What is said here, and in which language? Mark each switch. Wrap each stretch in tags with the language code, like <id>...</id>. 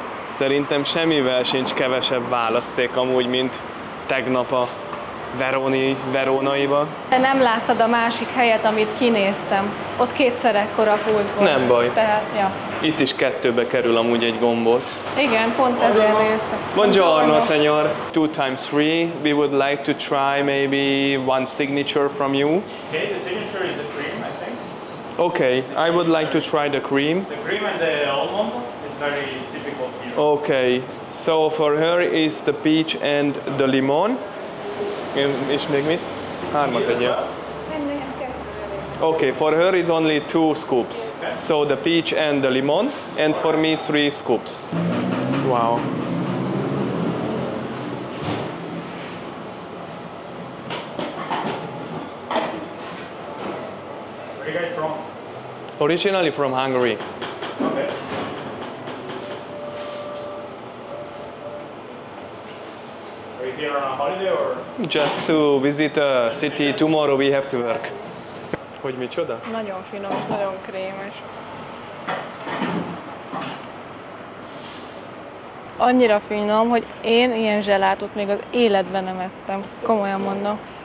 <hu>Szerintem semmivel sincs kevesebb választék amúgy, mint tegnap a Verónaiba. Te nem láttad a másik helyet, amit kinéztem. Ott kétszer ekkora pult volt. Nem baj. Tehát, ja. Itt is 2-be kerül amúgy egy gombóc. Igen, pont ezért néztem.</hu> <it>Buongiorno, signor. 2x3.</it> <en>We would like to try maybe one signature from you. Okay, the signature is the cream, I think. Okay, I would like to try the cream. The cream and the almond is very typical here. Okay, so for her is the peach and the limon.</en> <hu>És még mit? 3 tegyél.</hu> <en>Okay, for her is only 2 scoops. So the peach and the lemon, and for me 3 scoops. Wow. Where are you guys from? Originally from Hungary. Okay. Are you here on a holiday or? Just to visit a city, tomorrow we have to work.</en> <hu>Hogy micsoda? Nagyon finom, nagyon krémes. Annyira finom, hogy én ilyen zselátot még az életben nem ettem. Komolyan mondom.</hu>